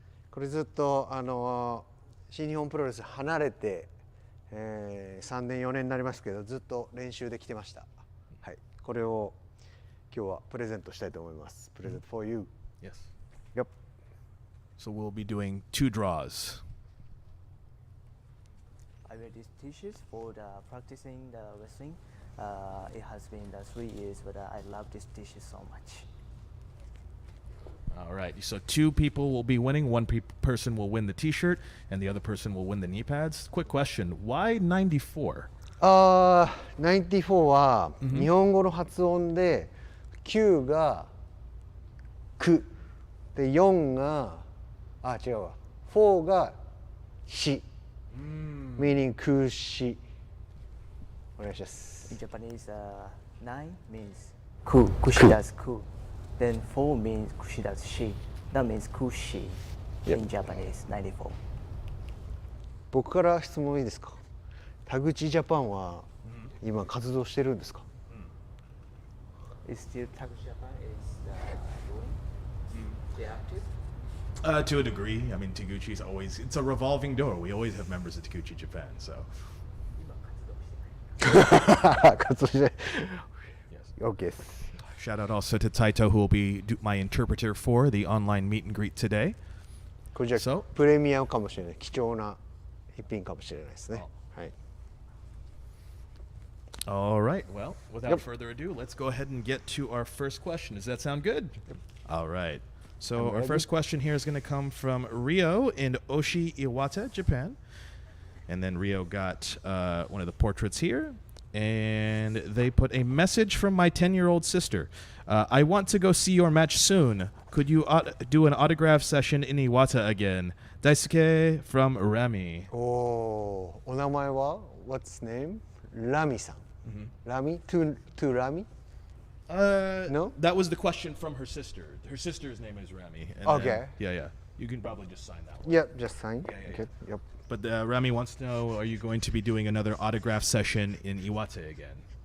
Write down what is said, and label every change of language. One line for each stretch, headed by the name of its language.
Japanese: これずっと新日本プロレス離れて、3年4年になりますけどずっと練習で来てました。はい。これを今日はプレゼントしたいと思います。プレゼント
English: for you. Yes. Yep. So we'll be doing two draws. I wear these t-shirts for the practicing the wrestling. It has been 3 years, but I love this t-shirt so much. All right. So two people will be winning. One person will win the t-shirt, and the other person will win the knee pads. Quick question. Why 94?
Japanese: 94は日本語の発音で9がくで4が違うわ4がし meaning くしお願いします。
English: In Japanese, 9 means cool. Kushida's cool. Then 4 means Kushida's she. That means Kushi Yep. in Japanese, 94.
Japanese: 僕から質問いいですか。田口ジャパンは今活動してるんですか。
English: Is still Takushi Japan is doing? They active? To a degree. I mean, Taguchi's always, it's a revolving door. We always have members of Taguchi Japan, so.
Japanese: 活動して。
English: Yes.
Japanese: OK です。
English: Shout out also to Taito, who will be my interpreter for the online meet and greet today.
Japanese: これじゃあ
English: So?
Japanese: プレミアムかもしれない。貴重な一品かもしれないですね。はい。
English: All right. Well, without Yep. further ado, let's go ahead and get to our first question. Does that sound good? All right. So our ready. first question here is going to come from Rio in Oshi, Iwata, Japan. And then Rio got one of the portraits here. And they put a message from my 10-year-old sister. I want to go see your match soon. Could you do an autograph session in Iwata again? Daisuke from Rami.
Japanese: お名前は
English: What's name?
Japanese: ラミさん。ラミ to ラミ No?
English: That was the question from her sister. Her sister's name is Rami. And Okay. Yeah. You can probably just sign that one. Yep, just sign. Yeah. Okay, yep. But Rami wants to know, are you going to be doing another autograph session in Iwate again?